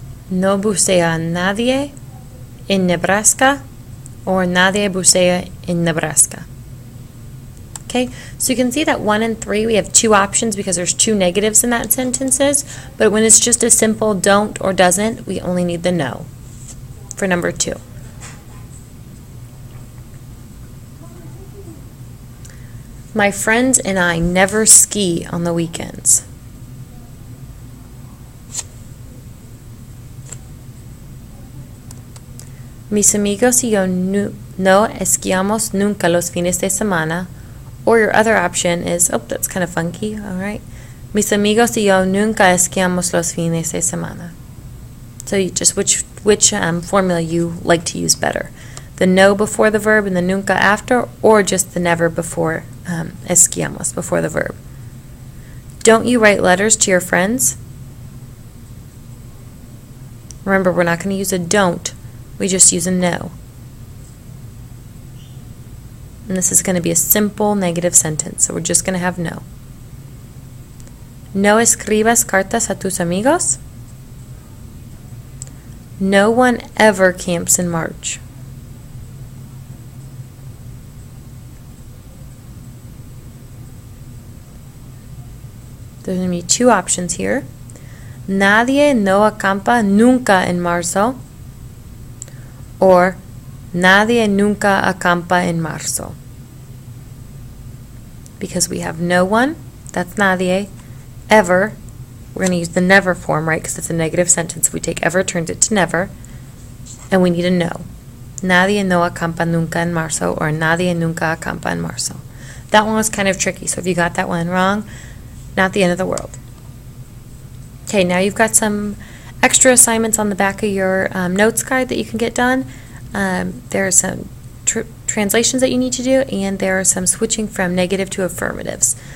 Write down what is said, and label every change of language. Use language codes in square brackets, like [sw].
[es] No bucea nadie en Nebraska, or nadie bucea en Nebraska. [en] Okay, so you can see that 1 and 3, we have two options because there's two negatives in that sentences, but when it's just a simple don't or doesn't, we only need the no for number 2. My friends and I never ski on the weekends. [es] Mis amigos y yo no esquiamos nunca los fines de semana. [en] Or your other option is, oh, that's kind of funky, all right. [es] Mis amigos y yo nunca esquiamos los fines de semana. [en] So you just which formula you like to use better. The no before the verb and the nunca after, or just the never before esquiamos, before the verb. Don't you write letters to your friends? Remember, we're not going to use a don't. We just use a no. And this is going to be a simple negative sentence, so we're just going to have no. [es] No escribas cartas a tus amigos? [en] No one ever camps in March. There's going to be two options here. [es] Nadie no acampa nunca en marzo, or nadie nunca acampa en marzo. [en] because we have no one, that's nadie, ever, we're going to use the never form, right, because it's a negative sentence. We take ever, turns it to never, and we need a no. [es] Nadie no acampa nunca en marzo, or nadie nunca acampa en marzo. [en] That one was kind of tricky, so if you got that one wrong, not the end of the world. Okay, now you've got some extra assignments on the back of your notes guide that you can get done. There are some translations that you need to do, and there are some switching from negative to affirmatives.